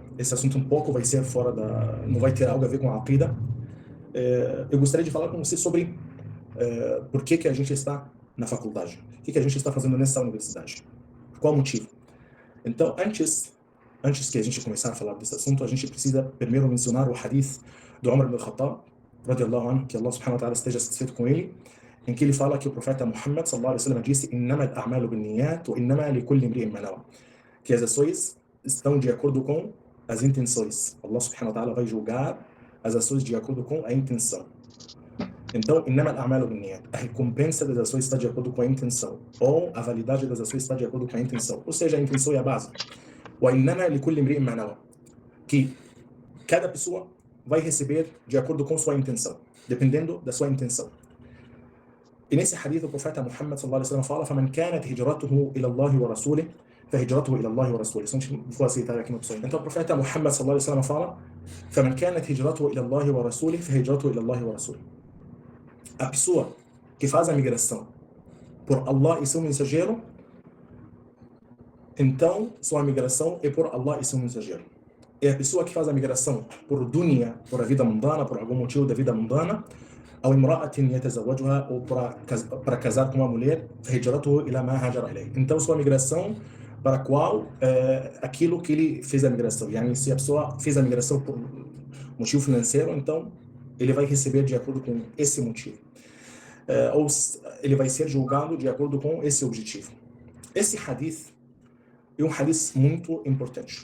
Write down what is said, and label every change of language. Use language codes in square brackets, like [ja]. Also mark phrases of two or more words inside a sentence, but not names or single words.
[pt] Esse assunto um pouco vai ser fora da... não vai ter algo a ver com a aqida. Eu gostaria de falar com você sobre por que a gente está na faculdade, o que a gente está fazendo nessa universidade, qual o motivo. Então, antes que a gente começar a falar desse assunto, a gente precisa primeiro mencionar o hadith do Umar ibn al-Khattab, [ar] رضي الله عنه, [pt] que Allah [ar] سبحانه وتعالى [pt] esteja satisfeito com ele, em que ele fala que o profeta Muhammad [ar] صلى الله عليه وسلم [pt] disse: [ar] "إنما الأعمال بالنيات وإنما لكل امرئ ما نوى", [pt] que as ações estão de acordo com as intenções. Allah [ar] سبحانه وتعالى [pt] vai julgar as ações de acordo com a intenção. Então, [ar] إنما الأعمال بالنيات, [pt] a recompensa das ações está de acordo com a intenção, ou a validade das ações está de acordo com a intenção. Ou seja, a intenção é a base. [ar] وإنما لكل امرئ ما نوى, [pt] que cada pessoa vai receber de acordo com sua intenção, dependendo da sua intenção. E nesse hadith o profeta Muhammad [ar] صلى الله عليه وسلم [pt] fala: [ar] "فمن كانت هجرته إلى الله ورسوله فهجرته إلى الله ورسوله". [pt] Vou aceitar aqui uma pessoa. Então o profeta Muhammad [ar] صلى الله عليه وسلم [pt] fala: [ar] "فمن كانت هجرته إلى الله ورسوله فهجرته إلى الله ورسوله". [pt] A pessoa que faz a migração por Allah e seu mensageiro, então sua migração é por Allah e seu mensageiro. E a pessoa que faz a migração por dunya, por a vida mundana, por algum motivo da vida mundana, ou [ar] امرأة يتزوجها, [pt] ou para casar com uma mulher, [ar] هجرته إلى ما هاجر إليه. [pt] Então sua migração para qual aquilo que ele fez a migração. Yani, se a pessoa fez a migração por motivo financeiro, então ele vai receber de acordo com esse motivo. Ou ele vai ser julgado de acordo com esse objetivo. Esse hadith é um hadith muito importante.